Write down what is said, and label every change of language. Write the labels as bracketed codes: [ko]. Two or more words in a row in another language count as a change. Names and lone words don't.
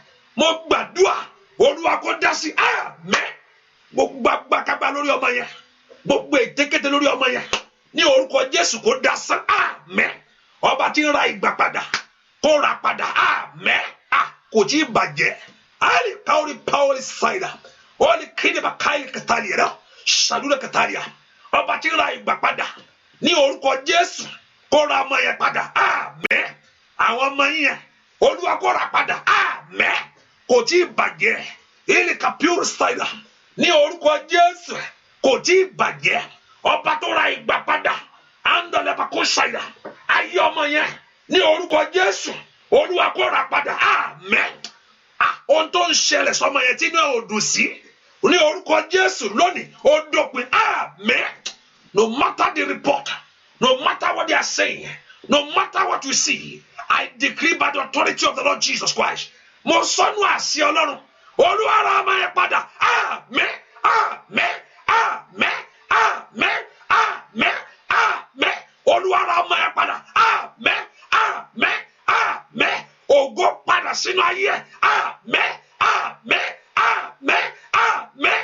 [yo] Mo gbàdúrà. Olúwa kó dá sí. Àmín. Gbogbo agbákágbá lórí ọmọ yẹn. Gbogbo ètékété lórí ọmọ yẹn. ní orúkọ Jésù kó dasán àmín. Ọba tí ń ra ìgbà padà kó ra padà àmín. Kò tí ì bàjẹ́. Ali kauri power saida. Oli kini ba kai katalia na. Sadura katalia. Ọba tí ń ra ìgbà padà ní orúkọ Jésù kó ra ọmọ yẹn padà àmín. Àwọn ọmọ yẹn Olúwa kó ra padà àmín. Kò tí ì bàjẹ́. Ili ka pure saida. Ní orúkọ Jésù kò tí ì bàjẹ́. Ọba tó ra ìgbà padà andale ba kó saida. Ayé ọmọ yẹn ní orúkọ Jésù Olúwa kó ra padà àmín. Ohun tó ń ṣẹlẹ̀ sọmọ yẹn tí inú ẹ̀ ò dùn sí ní orúkọ Jésù lónìí ó dópin àmín. [en] No matter the report, no matter what they are saying, no matter what you see, I decree by the authority of the Lord Jesus Christ. [yo] Mo sọnù àṣẹ Ọlọ́run Olúwa ra ọmọ yẹn padà àmín àmín àmín àmín àmín àmín. Olúwa ra ọmọ yẹn padà àmín àmín àmín. Ògo padà sínú ayé àmín àmín àmín àmín.